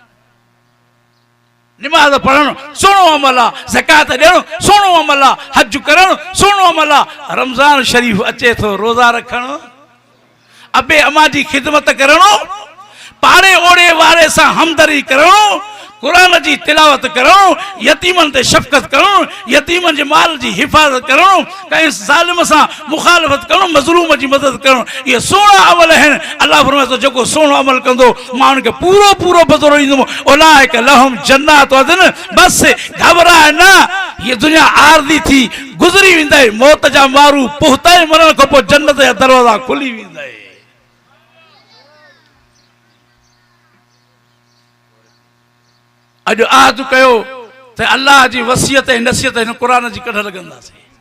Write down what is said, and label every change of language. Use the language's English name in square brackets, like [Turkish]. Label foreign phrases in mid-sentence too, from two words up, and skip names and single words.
[Sindhi] निमाज़ पढ़णु सुहिणो अमल आहे, ज़कात ॾियणु सुहिणो अमल आहे, हज करणु सुहिणो अमल आहे, रमज़ान शरीफ़ अचे थो रोज़ा रखणु, अबे अमा जी ख़िदमत करणु, पाड़े ओड़े वारे सां हमदर्दी करणु, कुरान जी तिलावत करणु, यतीमनि ते शफ़क़त करणु, यतीमनि जे माल जी हिफ़ाज़त करणु, कंहिं ज़ालिम सां मुखालफ़त करणु, मज़लूम जी मदद करणु, इहे सुहिणा अमल आहिनि। अल्लाह फरमाए थो जेको सुहिणो अमल कंदो मां हुनखे पूरो पूरो बदिलो ॾींदुमि। [Arabic] أولئك لهم جنات عدن. [Sindhi] बसि घबराए न, हीअ दुनिया आरज़ी थी गुज़री वेंदई, मौत जा मारू पुख़्ता मरण खां पोइ जन्नत जा दरवाज़ा खुली वेंदा। अॼु आहद कयो त अल्लाह जी वसियत ऐं नसीहत हिन क़ुरान जी कढ लॻंदासीं।